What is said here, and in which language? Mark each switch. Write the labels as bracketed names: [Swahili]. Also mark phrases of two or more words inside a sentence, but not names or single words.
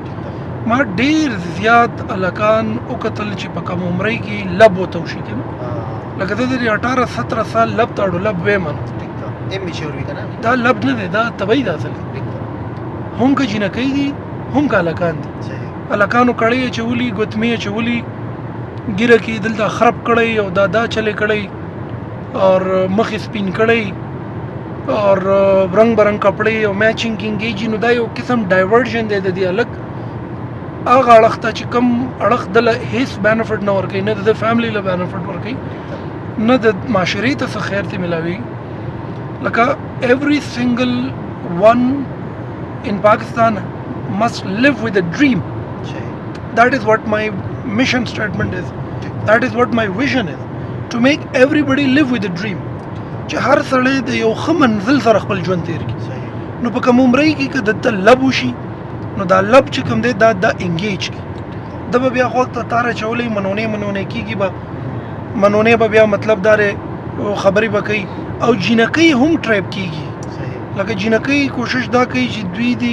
[Pashto] ما ډېر زیات هلکان وکتل چې په کم عمرۍ کې لب ورته وشي که نه لکه زه د 18-17 سال لب ته اړو لب ویم دا لب نه دی دا طبعي ده اصل هم که جینکۍ دي هم که هلکان دي هلکانو کړۍ اچولي ګوتمې اچولي ګیره کې دلته خراب کړی او دا چلې کړی اور مخ سپین کړی اور [Urdu] رنگ برنگ کپڑے [Pashto] او میچنگ انگیجی نو دا یو قسم ډایورژن دی د دې الګ هغه اړخ ته چې کوم اړخ دله هیڅ بینیفټ نه ورکوي نه د فیملی له بینیفټ ورکوي نه د معاشرې ته څه خیر ته ملاوي لکه [English] every single one in Pakistan must live with a dream. That is what my mission statement is. That is what my vision is. To make everybody live with a dream. [Pashto] چې هر سړی د یو ښه منزل سره خپل ژوند تیر کړي نو په کوم عمرۍ کې که دلته لب وشي نو دا لب چې کوم دی دا انګیج کړي ده به بیا غوږ ته تار اچولی منونې کېږي به منونې به بیا مطلب دارې خبرې به کوي او جینکۍ هم ټریپ کېږي لکه جینکۍ کوشش دا کوي چې دوی